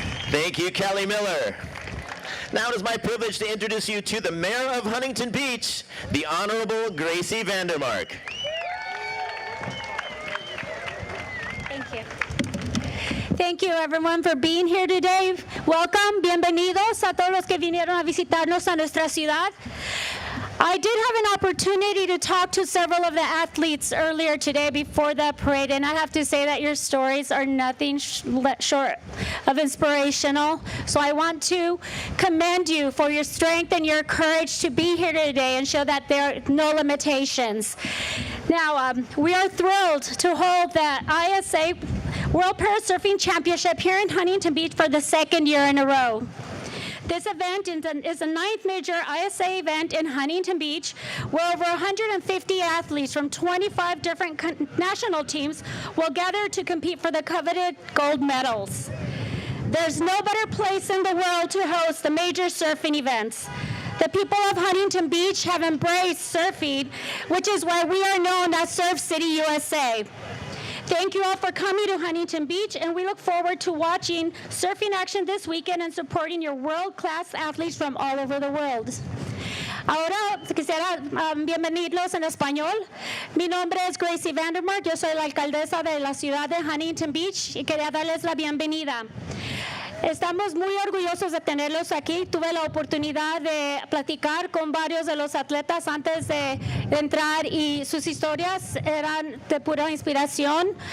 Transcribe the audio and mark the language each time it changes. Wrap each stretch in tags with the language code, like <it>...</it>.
<en>Thank you, Kelly Miller. Now it is my privilege to introduce you to the Mayor of Huntington Beach, the Honorable Gracie Vandermark. Thank you. Thank you, everyone, for being here today.</en> <es>Welcome, bienvenidos a todos los que vinieron a visitarnos a nuestra ciudad.</es> <en>I did have an opportunity to talk to several of the athletes earlier today before the parade, and I have to say that your stories are nothing short of inspirational. So I want to commend you for your strength and your courage to be here today and show that there are no limitations. Now, we are thrilled to hold the ISA World Parasurfing Championship here in Huntington Beach for the 2nd year in a row. This event is the 9th major ISA event in Huntington Beach, where over 150 athletes from 25 different national teams will gather to compete for the coveted gold medals. There's no better place in the world to host the major surfing events. The people of Huntington Beach have embraced surfing, which is why we are known as Surf City, USA. Thank you all for coming to Huntington Beach, and we look forward to watching surfing action this weekend and supporting your world-class athletes from all over the world.</en> <es>Ahora quisiera bienvenidos en español. Mi nombre es Gracie Vandermark, yo soy la alcaldesa de la ciudad de Huntington Beach y quería darles la bienvenida. Estamos muy orgullosos de tenerlos aquí. Tuve la oportunidad de platicar con varios de los atletas antes de entrar y sus historias eran de pura inspiración.</es>